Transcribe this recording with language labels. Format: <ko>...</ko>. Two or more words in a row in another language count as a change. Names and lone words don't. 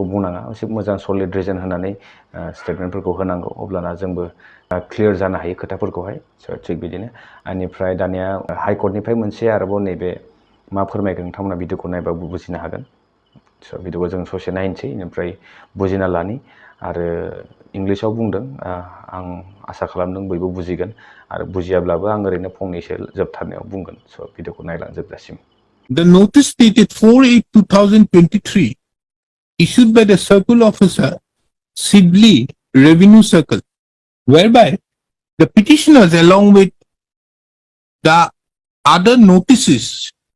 <brx>बुंनाङा एसे मोजां</brx> <en>solid reason</en> <brx>होनानै स्टेटमेन्टफोरखौ होनांगौ अब्लाना जोंबो क्लियर जानो हायो खोथाफोरखौहाय स' थिग बिदिनो आनिफ्राय दानिया हाइ कर्टनिफ्राय मोनसे आरोबाव नैबे मा फोरमायगोन नोंथांमोना भिडिअखौ नायबा बुजिनो हागोन स' भिडिअखौ जों ससे नायनोसै ओमफ्राय बुजिना लानि आरो इंलिसाव बुंदों आं आसा खालामदों बयबो बुजिगोन आरो बुजियाब्लाबो आं ओरैनो फंनैसो जोबथारनायाव बुंगोन स' भिडिअखौ नायलांजोबजासिम</brx> <en>The notice dated 4/8/2023 issued by the Circle Officer, Sidley Revenue Circle, whereby the petitioners along with the other notices,</en>